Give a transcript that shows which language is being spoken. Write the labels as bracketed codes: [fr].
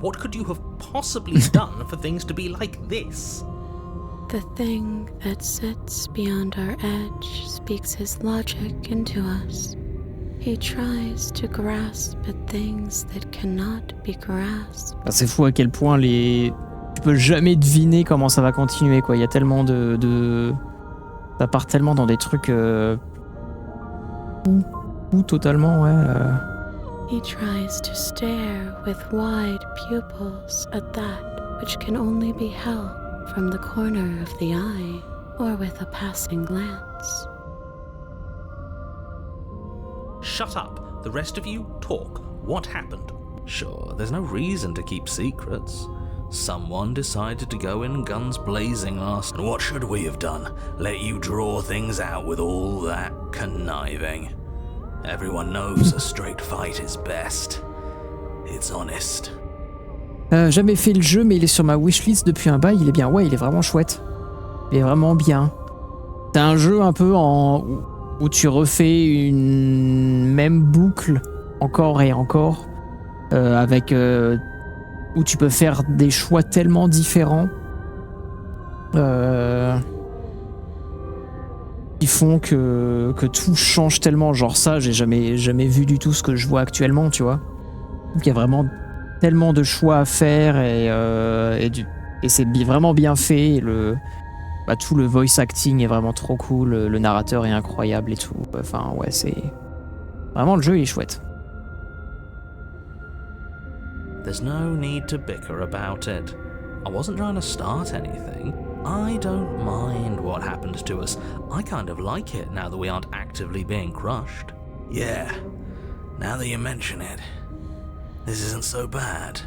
[en] What could you have possibly done for things to be like this? The thing that sits beyond our edge speaks his logic into us. He tries to grasp at things that cannot be grasped. [fr] C'est fou à quel point tu peux jamais deviner comment ça va continuer, quoi. Il y a tellement de... Ça part tellement dans des trucs... Ou totalement, ouais... [en] He tries to stare with wide pupils at that which can only be held from the corner of the eye or with a passing glance. Shut up. The rest of you talk. What happened? Sure, there's no reason to keep secrets. Someone decided to go in guns blazing last. And what should we have done? Let you draw things out with all that conniving. Everyone knows a straight fight is best. It's honest. [fr] Jamais fait le jeu, mais il est sur ma wishlist depuis un bail. Il est bien, ouais, il est vraiment chouette. Il est vraiment bien. C'est un jeu un peu où tu refais une même boucle encore et encore. avec où tu peux faire des choix tellement différents qui font que tout change tellement. Genre ça, j'ai jamais vu du tout ce que je vois actuellement, tu vois. Donc il y a vraiment tellement de choix à faire et c'est vraiment bien fait. Et tout le voice acting est vraiment trop cool. Le narrateur est incroyable et tout. Enfin ouais, c'est vraiment, le jeu il est chouette. [en] There's no need to bicker about it. I wasn't trying to start anything. I don't mind what happened to us. I kind of like it now that we aren't actively being crushed. Yeah, now that you mention it, this isn't so bad.